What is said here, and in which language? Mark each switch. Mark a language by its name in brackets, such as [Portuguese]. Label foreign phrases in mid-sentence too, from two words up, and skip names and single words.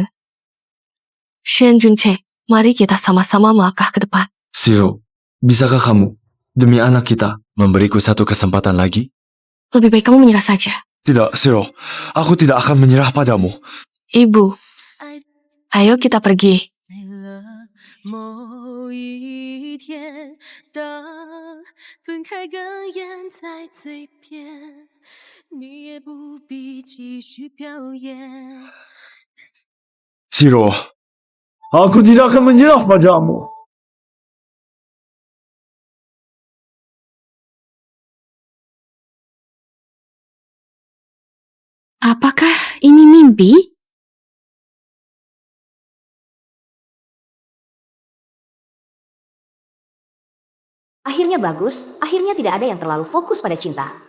[Indonesian] Shen Junche, mari kita sama-sama melangkah ke depan. Siro, bisakah kamu, demi anak kita, memberiku satu kesempatan lagi? Lebih baik kamu menyerah saja. Tidak, Siro. Aku tidak akan menyerah padamu. Ibu, ayo kita pergi. [Chinese] 某一天，当分开哽咽在嘴边，你也不必继续表演。 [Indonesian] Siro, aku tidak akan menyerah padamu. Apakah ini mimpi? Akhirnya bagus, akhirnya tidak ada yang terlalu fokus pada cinta.